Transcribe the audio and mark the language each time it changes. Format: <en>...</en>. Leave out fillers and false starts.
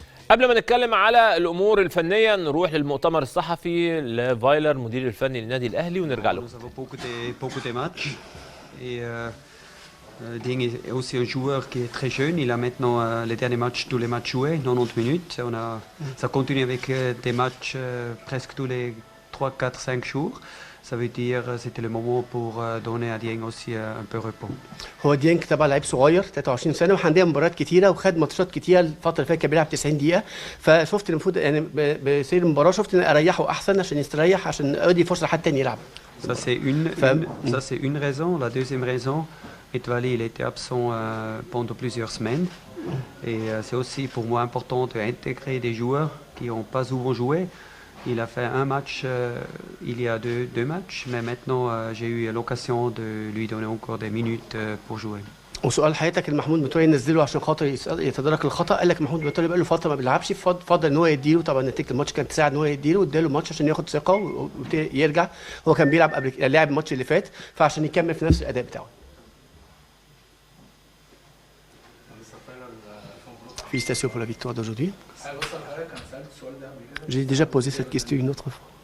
<ar>قبل ما نتكلم على الامور الفنيه نروح للمؤتمر الصحفي لفايلر مدير الفني للنادي الاهلي ونرجع له.</ar> <fr>Beaucoup de matchs et Dieng est aussi un joueur qui est très jeune. Il a maintenant les derniers matchs, tous les matchs joués, 90 minutes. Ça continue avec des matchs presque tous les 3, 4, 5 jours. Ça veut dire c'était le moment pour donner à Dieng aussi un peu repos.</fr> <ar>هو ديانج طبعا لعيب صغير 23 سنه وعندنا مباريات كتيره وخد ماتشات كتيره الفتره اللي فاتت كان بيلعب 90 دقيقه فشفت المفروض يعني بسير المباراه شفت ان اريحه احسن عشان يستريح عشان ادي فرصه لحد تاني يلعب.</ar> <fr>Ça c'est une raison. La deuxième raison, Etwali il était absent pendant plusieurs semaines et c'est aussi pour moi important d'intégrer des joueurs qui n'ont pas souvent joué. Il a fait un match il y a deux matchs, mais maintenant j'ai eu l'occasion de lui donner encore des minutes pour jouer.</fr> <ar>وسؤال حضرتك محمود متولي نزله عشان خاطر يتدارك الخطا قال لك محمود متولي بقى له فتره ما بيلعبش فضل ان هو يديله طبعا نتيجه الماتش كانت تساعد ان هو يديله واداله ماتش عشان ياخد ثقه ويرجع هو كان بيلعب قبل لعب الماتش اللي فات فعشان يكمل في نفس الاداء بتاعه.</ar> <fr>Félicitations pour la victoire d'aujourd'hui. J'ai déjà posé cette question une autre fois.</fr>